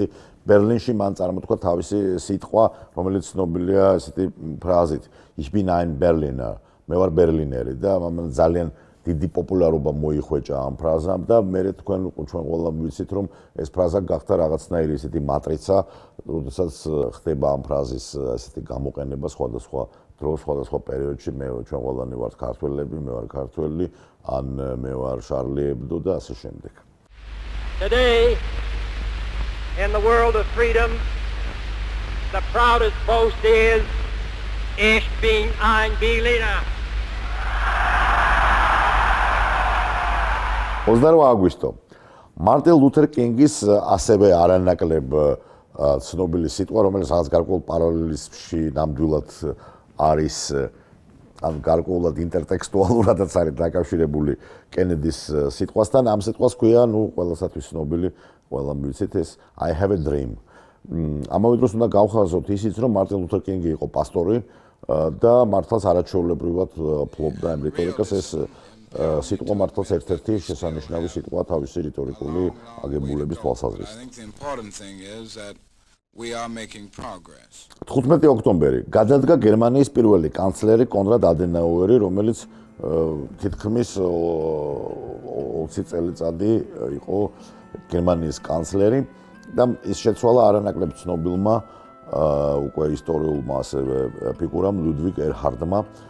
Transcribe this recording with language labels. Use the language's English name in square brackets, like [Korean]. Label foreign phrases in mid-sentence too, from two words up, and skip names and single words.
[Georgian] ბერლინში მან წარმოთქვა თავისი სიტყვა, რომელიც ცნობილია ესეთი ფრაზით [German] Ich bin ein Berliner, [Georgian] მე ვარ ბერლინერი და მან ძალიან დიდი პოპულარობა მოიხვეჭა ამ ფრაზამ და მე ჩვენ ყველა ვიცით, რომ ეს ფრაზა გახდა რაღაცნაირი ესეთი მატრიცა, როდესაც ხდება ამ ფრაზის ესეთი გამოყენება სხვადასხვა დროს, სხვადასხვა პერიოდში. ჩვენ ყველანი ვართ ქართველები, მე ვარ ქართველი, ან მე ვარ შარლი ებდო და ასე შემდეგ. [English] Today, in the world of freedom, the proudest boast is [German] Ich bin ein Berliner. [Georgian] 28 აგვისტო მარტინ ლუთერ კინგის ასევე არანაკლებ ცნობილი სიტყვა, რომელიც რაღაც გარკვეულ პარალელიზმში ნამდვილად არის ან გარკვეულად ინტერტექსტუალურადაც არის დაკავშირებული კენედის სიტყვასთან. ამ სიტყვას ქვია, ყველასათვის ცნობილი, ყველამ ვიცით ეს [English] I have a dream. [Georgian] ამავე დროს უნდა გავხაზოთ ისიც, რომ მარტინ ლუთერ კინგი იყო პასტორი და მართლაც არაჩვეულებრივად ფლობდა ამ რიტორიკას. ეს სიტყვა მართლაც ერთ-ერთი შესანიშნავი სიტყვა თავისი რიტორიკული აგებულების თვალსაზრისით. 15 ოქტომბერი გადადგა გერმანიის პირველი კანცლერი კონრად ადენაუერი, რომელიც თითქმის 20 წელიწადი იყო გერმანიის კანცლერი და ის შეცვალა არანაკლებ ცნობილმა უკვე ისტორიულმა ასევე ფიგურამ ლუდვიგ ერჰარდმა.